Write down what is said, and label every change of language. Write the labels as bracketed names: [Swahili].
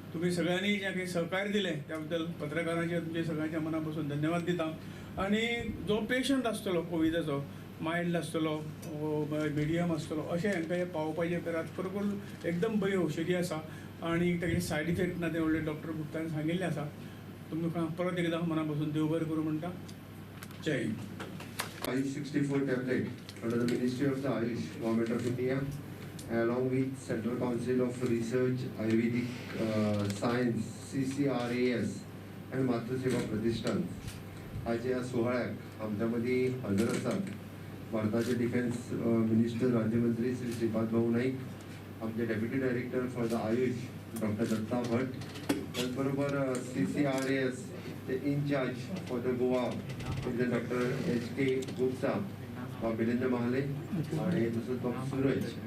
[Konkani] तुम्ही सगळ्यांनी जें काही सहकार्य दिलें त्या बद्दल पत्रकारांचे तुमचे सगळ्यांच्या मना पासून धन्यवाद दिता. आनी जो पेशंट आसतलो कोविडाचो, मायल्ड आसतलो, मिडियम आसतलो, अशें हांकां हे पावोवपाचें करात. खरोखर एकदम बरी औषधी आसा आनी ताचे सायड इफेक्ट ना तें व्हडलें डॉक्टर गुप्तान सांगिल्लें आसा. तुमकां परत एकदां मना पासून देव बरें करूं म्हणटा. जय हिंद. [English] Ayush 64 tablet under the Ministry of the Ayush, Government of India, along with Central Council of Research, Ayurvedic Science, CCRAS, and Matruseva Pratishthan [Marathi] हाचे ह्या सोहळ्याक आमच्या मदीं हजर आसात भारताचे डिफेन्स मिनिस्टर राज्यमंत्री श्री श्रीपाद भाऊ नाईक, आमचे deputy director for the Ayush doctor Datta भट, त्याचबरोबर CCRAS चे in charge for the Goa doctor HK Gupta, Milind Mahale आणि तसंच डॉक्टर सूरज